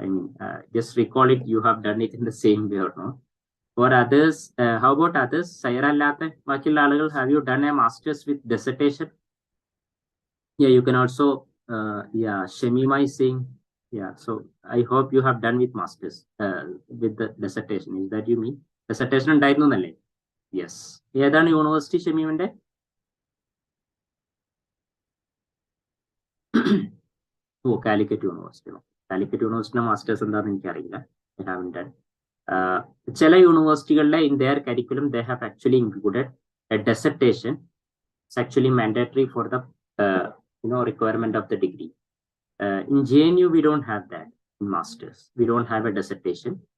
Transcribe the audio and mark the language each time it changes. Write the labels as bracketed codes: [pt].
[en] I mean, just recall it. You have done it in the same way or not? For others, how about others? Saira [ml] അല്ലാത്ത ബാക്കിയുള്ള ആളുകൾ, [en] have you done a master's with dissertation? Yeah, you can also. Yeah, Shamima is saying. Yeah, so I hope you have done with masters with the dissertation. Is that you mean? [ml] Dissertation ഉണ്ടായിരുന്നു എന്നല്ലേ? Yes. ഏതാണ് university ഷമീമിന്റെ? ഓ, Calicut university. Calicut യൂണിവേഴ്സിറ്റിയുടെ masters എന്താണെന്ന് എനിക്കറിയില്ല. [en] I haven't done. [ml] ചില യൂണിവേഴ്സിറ്റികളിലെ [en] in their curriculum they have actually included a dissertation. It's actually mandatory for the requirement of the degree. In JNU we don't have that in masters. We don't have a dissertation.